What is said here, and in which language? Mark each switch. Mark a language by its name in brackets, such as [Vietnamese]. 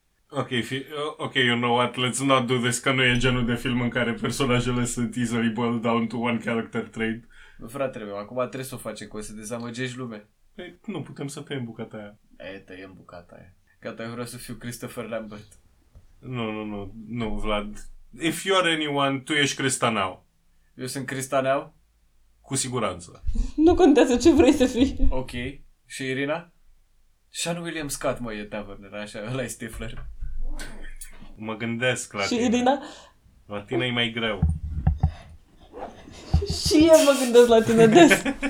[English] Okay, you know what, let's not do this, [Romanian] că nu e genul de film în care personajele sunt [English] easily boiled down to one character trait. [Romanian] Bă, fratele meu, acum trebuie să o facem, că o să dezamăgești lumea. Păi, nu, putem să tăiem bucata aia. E, tăiem bucata aia. Gata, eu vreau să fiu Christopher Lambert. Nu, Vlad. [English] If you are anyone, [Romanian] tu ești [English] Crista Now. [Romanian] Eu sunt Crista Now? Cu siguranță. Nu contează ce vrei să fii. Ok. Și Irina? Sean William Scott, mă, e Taverner, așa, ăla-i Stifler. Mă gândesc la și tine. Și Irina? La tine e mai greu. Și eu mă gândesc la tine des.